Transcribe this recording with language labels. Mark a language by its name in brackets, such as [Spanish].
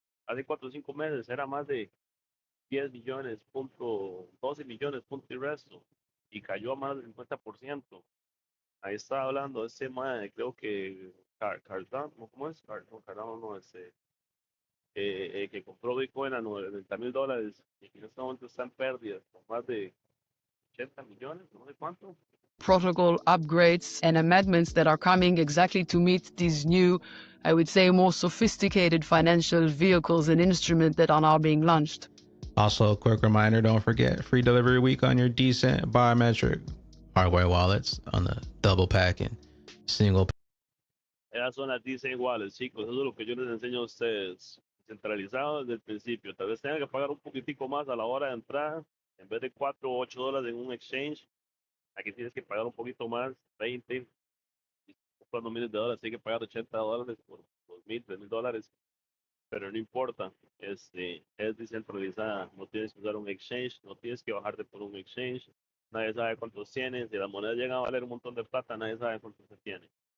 [Spanish] Hace 4 o 5 meses era más de 10 millones, 12 millones, punto y resto, y cayó a más del 50%. Ahí estaba hablando ese mae, creo que Cardano, ¿cómo es? Cardano no, que compró Bitcoin a $90,000 y en este momento está en pérdidas, con más de 80 millones, no sé cuánto. [English] Protocol upgrades and amendments that are coming exactly to meet these new, I would say, more sophisticated financial vehicles and instruments that are now being launched. Also, a quick reminder, don't forget, free delivery week on your decent biometric hardware wallets on the double packing single. [Spanish] Esas son las decent wallets, chicos, eso es lo que yo les enseño a ustedes. Centralizado desde el principio. Tal vez tengan que pagar un poquitico más a la hora de entrar, en vez de $4 o $8 en un exchange. Aquí tienes que pagar un poquito más, 20, comprando miles de dólares, tienes que pagar $80 por $2,000, $3,000, pero no importa, es descentralizada, no tienes que usar un exchange, no tienes que bajarte por un exchange, nadie sabe cuántos tienes, si las monedas llegan a valer un montón de plata, nadie sabe cuánto se tiene.